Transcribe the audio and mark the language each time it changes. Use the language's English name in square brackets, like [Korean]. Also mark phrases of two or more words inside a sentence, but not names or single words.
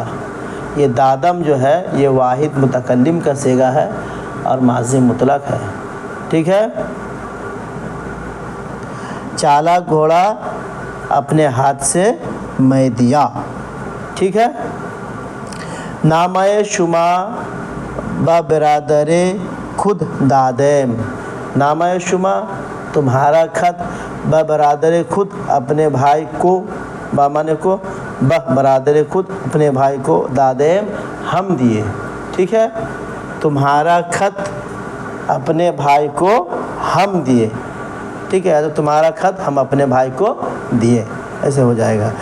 [Urdu] یہ دادم جو ہے یہ واحد متکلم کا صیغہ ہے اور ماضی مطلق ہے، ٹھیک ہے۔ چالاک گھوڑا اپنے ہاتھ سے میں دیا، ٹھیک ہے۔ [Persian] نامہ شما با برادر خود دادیم، نامہ شما [Urdu] تمہارا خط، [Persian] با برادر خود [Urdu] اپنے بھائی کو، [Persian] با [Urdu] مانے کو، [Persian] با برادر خود [Urdu] اپنے بھائی کو، [Persian] دادیم [Urdu] ہم دیے، ٹھیک ہے۔ تمہارا خط اپنے بھائی کو ہم دیے، ٹھیک ہے، تو تمہارا خط ہم اپنے بھائی کو دیے، ایسے ہو جائے گا۔